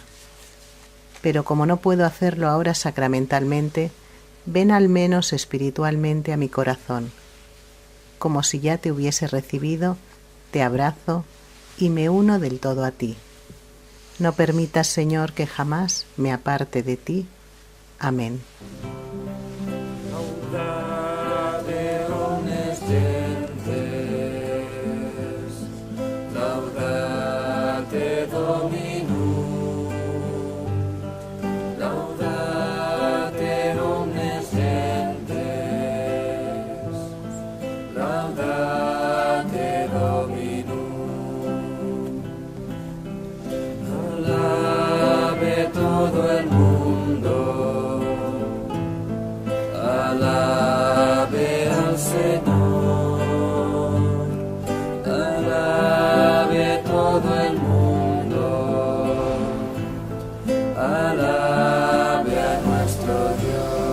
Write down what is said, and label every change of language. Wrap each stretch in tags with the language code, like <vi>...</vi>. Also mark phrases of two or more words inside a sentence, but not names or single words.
<es>Pero como no puedo hacerlo ahora sacramentalmente, ven al menos espiritualmente a mi corazón, como si ya te hubiese recibido te abrazo y me uno del todo a ti. No permitas, Señor, que jamás me aparte de ti. Amén.</es> <la>Laudate omnes gentes, laudate Dominum, laudate omnes gentes, laudate Dominum,</la> <es>alabe todo el mundo, alabe al Señor, alabe todo el mundo, alabe a nuestro Dios.</es>